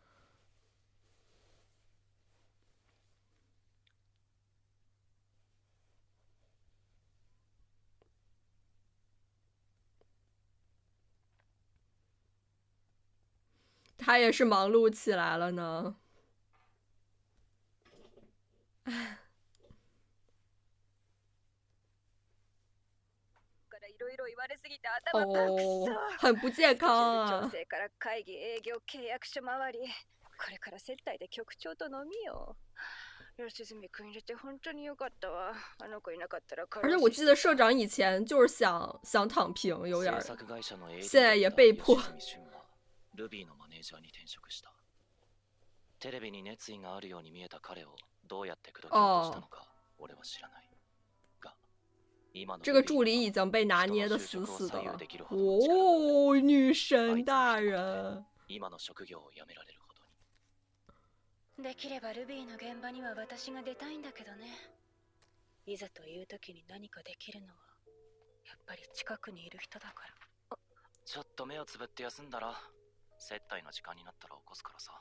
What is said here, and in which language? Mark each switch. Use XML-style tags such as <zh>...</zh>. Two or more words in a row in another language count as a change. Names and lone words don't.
<zh>他也是忙碌起来了呢。哦，很不健康啊。</zh> <ja>調整から会議、営業、契約書回り、これから接待で局長と飲みよ。吉住君入れて本当によかったわ。あの子いなかったら。</ja> <zh>而且我记得社长以前就是想躺平，有点，现在也被迫。</zh> <ja>ルビーのマネージャーに転職した。テレビに熱意があるように見えた彼をどうやって口説き落としたのか、俺は知らない。</ja> <zh>这个助理已经被拿捏的死死的了。哦，女神大人。</zh> <ja>今の職業を辞められるほどに。できればルビーの現場には私が出たいんだけどね。いざという時に何かできるのはやっぱり近くにいる人だから。ちょっと目をつぶって休んだら、接待の時間になったら起こすからさ。</ja>